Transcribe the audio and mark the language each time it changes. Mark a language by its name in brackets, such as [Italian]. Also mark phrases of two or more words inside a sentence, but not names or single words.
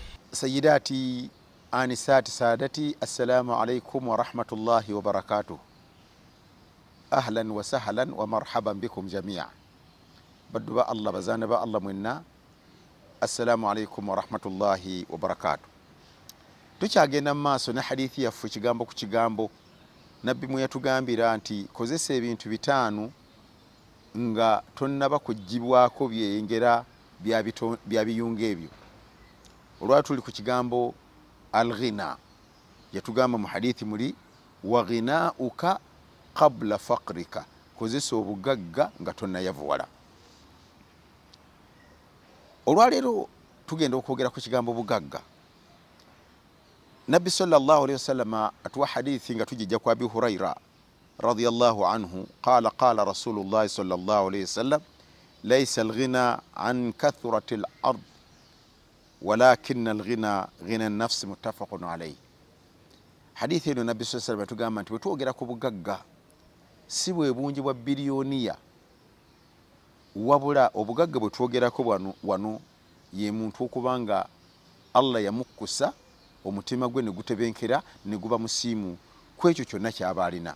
[Arabic] سيداتي آنساتي سادتي السلام عليكم ورحمة الله وبركاته. أهلا وسهلا ومرحبا بكم جميعا. بدو با الله بزانا با الله منا. السلام عليكم ورحمة الله وبركاته. [Ganda] tukyagenda maaso ne hadithi yaffe kigambo ku kigambo nabbi mwe yatugambira nti kozesa ebintu bitaanu nga tonnaba kugibwako byeyengera bya biyunga ebyo. olwa tuli ku kigambo al-ghina yatugamba mu hadithi muli [Arabic] وغناك قبل فقرك, [Ganda] kozesa obugagga nga tonnayavuwala. olwaleero tugenda okwogera ku kigambo bugagga. Nabbi [Arabic] صلى الله عليه وسلم [Ganda] atuwa hadithi nga tujijja kwa Abi Huraira [Arabic] رضي الله عنه قال رسول الله صلى الله عليه وسلم ليس الغنى عن كثرة العرض ولكن الغنى غنى النفس متفق عليه. [Ganda] Hadithi eno Nabbi [Arabic] صلى الله عليه وسلم [Ganda] tugamba nti bwetwogera ku bugagga si bwe bungi bwa biliyoniya, wabula obugagga bwetwogerako wano ye muntu okubanga Allah yamukkusa omutima gwe ne gutebenkera ne guba musiimu kwekyo kyonna kyaba alina.